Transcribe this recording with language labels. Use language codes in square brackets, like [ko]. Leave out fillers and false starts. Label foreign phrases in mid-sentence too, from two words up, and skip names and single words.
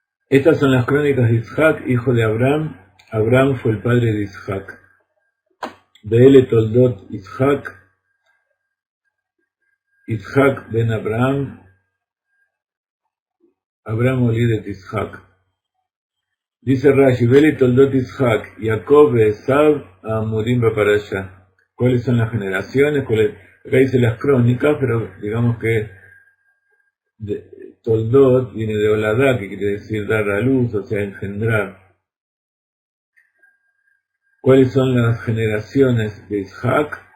[es] Estas son las crónicas de Isaac, hijo de Abraham. Abraham fue el padre de Isaac. [he] Be'ele toldot Isaac, Isaac ben Abraham, Abraham olidet Isaac. [es] Dice Rashi, [he] ואלה תולדות Isaac, Jacob Esav, אמורים בפרשה. [es] ¿Cuáles son las generaciones? Acá dice las crónicas, pero digamos que toldot viene de Oladá, que quiere decir dar a luz, o sea, engendrar. ¿Cuáles son las generaciones de Isaac?